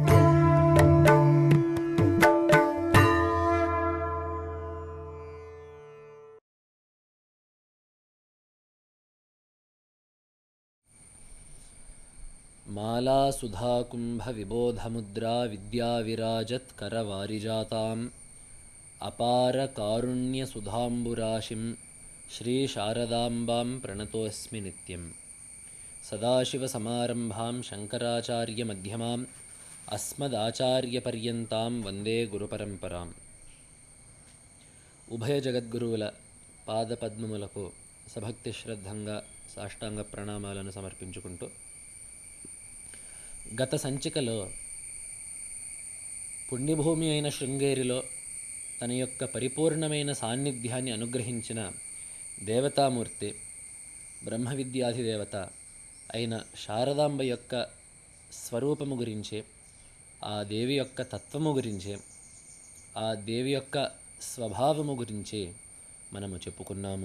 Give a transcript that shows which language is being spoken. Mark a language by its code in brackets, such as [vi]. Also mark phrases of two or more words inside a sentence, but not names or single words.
[sa] माला सुधाकुंभ विबोधमुद्रा विद्याविराजत्करवारिजाताम् अपार कारुण्य सुधाम्बुराशिं श्री शारदाम्बां प्रणतोऽस्मि नित्यं। सदाशिवसमारम्भां शङ्कराचार्यमध्यमाम् अस्मदाचार्यपर्यन्तां वन्दे गुरुपरम्पराम्। [te] ఉభయ జగద్గురువుల పాదపద్మములకు సభక్తి శ్రద్ధంగా సాష్టాంగ ప్రణామాలను సమర్పించుకుంటూ గత సంచికలో పుణ్యభూమి అయిన శృంగేరిలో తన యొక్క పరిపూర్ణమైన సాన్నిధ్యాన్ని అనుగ్రహించిన దేవతామూర్తి బ్రహ్మ విద్యాధిదేవత అయిన శారదాంబ యొక్క స్వరూపము గురించి, ఆ దేవి యొక్క తత్వము గురించి, ఆ దేవి యొక్క స్వభావము గురించి మనము చెప్పుకున్నాము.